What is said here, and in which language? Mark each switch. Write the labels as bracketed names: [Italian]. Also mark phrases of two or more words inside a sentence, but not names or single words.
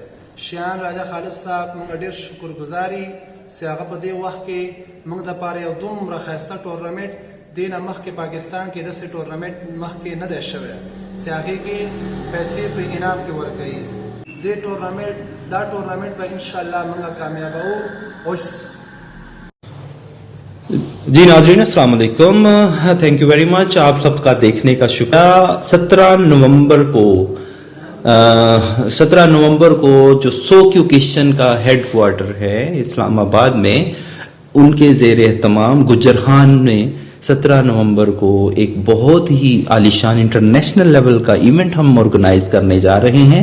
[Pashto] شیحان راجا خالد صاحب موږ ډیر شکر گزاري چې هغه په دې وخت کې موږ د پاره یو دومره ښایسته ټورنمنټ دین مخکې پاکستان کې داسې ټورنمنټ مخکې نه دی شوی چې هغې کې پیسې په انعام کې ورکوي. دې دا ټورنمنټ به انشاءاللہ موږ کامیابو. اوس [Urdu] جی ناظرین السلام علیکم، [English] thank you very much, [Urdu] آپ سب کا دیکھنے کا شکریہ. 17 نومبر کو جو سوکیو کشن کا [English] headquarter [Urdu] ہے اسلام آباد میں، ان کے زیر اہتمام گجر خان نے 17 نومبر کو ایک بہت ہی عالیشان [English] international level [Urdu] کا ایونٹ ہم آرگنائز کرنے جا رہے ہیں.